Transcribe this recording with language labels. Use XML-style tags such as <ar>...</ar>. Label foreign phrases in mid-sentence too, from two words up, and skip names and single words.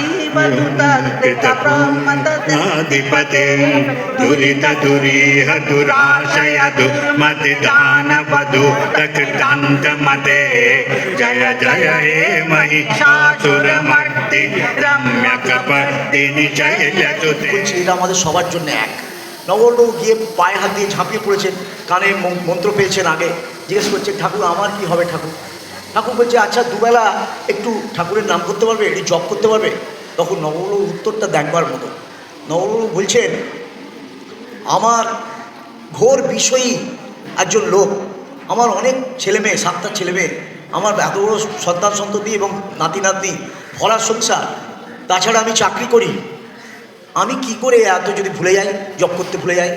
<sa>शिवदूताधिपते दुरित दुरीह दुराशय दुर्मतिदानवधू कृतान्तमते जय जय हे महिषासुरमर्दिनि रम्यकपर्दिनि शैलच्युते।</sa> <bn>এটা আমাদের সবার জন্য এক। নবরবাবু গিয়ে পায়ে হাত দিয়ে ঝাঁপিয়ে পড়েছেন, কানে মন্ত্র পেয়েছেন, আগে জিজ্ঞেস করছেন ঠাকুর আমার কি হবে ঠাকুর? ঠাকুর বলছে আচ্ছা দুবেলা একটু ঠাকুরের নাম করতে পারবে, একটু জপ করতে পারবে? তখন নবরবাবুর উত্তরটা দেখবার মতো। নবরবাবু বলছেন আমার ঘোর বিষয়ী একজন লোক, আমার অনেক ছেলেমেয়ে, 7টা ছেলেমেয়ে, আমার এত বড় সন্তান সন্ততি এবং নাতি নাতনি, ভরা সংসার, তাছাড়া আমি চাকরি করি, আমি কি করে এত যদি ভুলে যাই, জপ করতে ভুলে যাই?</bn>